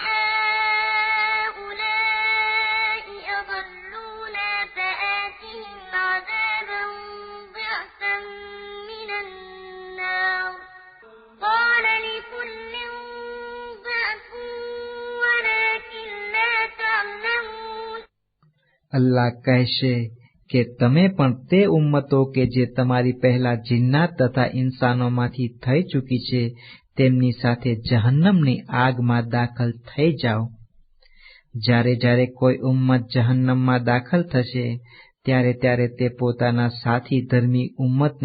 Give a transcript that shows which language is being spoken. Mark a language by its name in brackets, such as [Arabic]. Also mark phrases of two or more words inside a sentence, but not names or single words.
[Arabic] هؤلاء أضلونا فآتهم عذابا ضعفا من النار قال لكل ضعف ولكن لا تعلمون. [Gujarati] અલ્લાહ કહેશે કે તમે પણ તે ઉમ્મતો કે જે તમારી પહેલા જિન્નાત તથા ઇન્સાનોમાંથી થઈ ચૂકી છે તેમની સાથે જહન્નમની આગમાં દાખલ થઈ જાઓ. જ્યારે જ્યારે કોઈ ઉમ્મત જહન્નમમાં દાખલ થશે ત્યારે ત્યારે તે પોતાના સાથી ધર્મી ઉમ્મતને